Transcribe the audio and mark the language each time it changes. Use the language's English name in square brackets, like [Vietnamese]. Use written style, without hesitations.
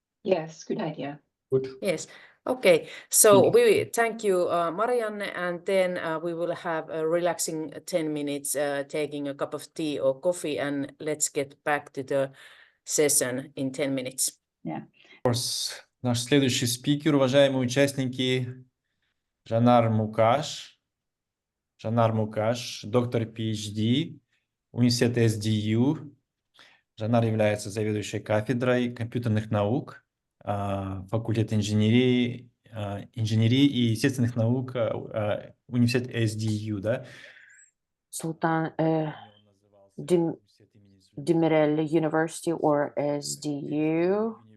[English] Yes, good idea. Good. Yes. Okay, so Thank we thank you, Marianne, and then we will have a relaxing 10 minutes, taking a cup of tea or coffee, and let's get back to the session in 10 minutes. Yeah. [Russian] Наш следующий спикер, уважаемые участники, Жанар Мукаш, доктор PhD, университет SDU. Жанар является заведующей кафедрой компьютерных наук, факультет инженерии и естественных наук, университет SDU, да? [English] Султан Demirel University or SDU.